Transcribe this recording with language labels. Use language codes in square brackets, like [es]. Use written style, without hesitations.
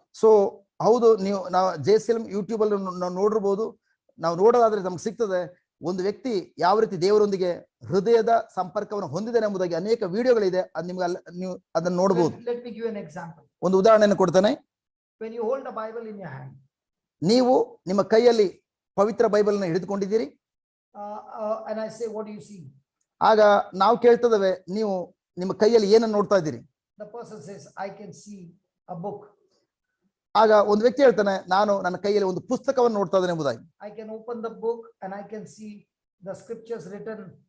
[kn] So ಹೌದು, ನಾವು JCLM YouTube ಅಲ್ಲಿ ನಾವು ನೋಡಿರ್ಬೋದು. ನಾವು ನೋಡೋದಾದ್ರೆ ನಮ್ಗೆ ಸಿಗ್ತದೆ ಒಂದು ವ್ಯಕ್ತಿ ಯಾವ ರೀತಿ ದೇವರೊಂದಿಗೆ ಹೃದಯದ ಸಂಪರ್ಕವನ್ನು ಹೊಂದಿದ್ದಾನೆ ಎಂಬುದಾಗಿ ಅನೇಕ ವಿಡಿಯೋಗಳಿದೆ. ನಿಮ್ಗೆ ನೀವು ಅದನ್ನ ನೋಡಬಹುದು. [en] Let me give you an example. [kn] ಒಂದು ಉದಾಹರಣೆಯನ್ನು ಕೊಡ್ತೇನೆ. [en] When you hold a Bible in your hand, [kn] ನೀವು ನಿಮ್ಮ ಕೈಯಲ್ಲಿ ಪವಿತ್ರ ಬೈಬಲ್ ನ ಹಿಡಿದುಕೊಂಡಿದ್ದೀರಿ. [en] and I say, what do you see? [kn] ಆಗ ನಾವು ಕೇಳ್ತದವೆ, ನೀವು ನಿಮ್ಮ ಕೈಯಲ್ಲಿ ಏನನ್ನು ನೋಡ್ತಾ ಇದ್ದೀರಿ? [en] The person says, I can see a book. [kn] ಆಗ ಒಂದು ವ್ಯಕ್ತಿ ಹೇಳ್ತಾನೆ, ನಾನು ನನ್ನ ಕೈಯಲ್ಲಿ ಒಂದು ಪುಸ್ತಕವನ್ನು ನೋಡ್ತಾ ಇದ್ದೇನೆ ಎಂಬುದಾಗಿ. [en] I can open the book and I can see the scriptures written.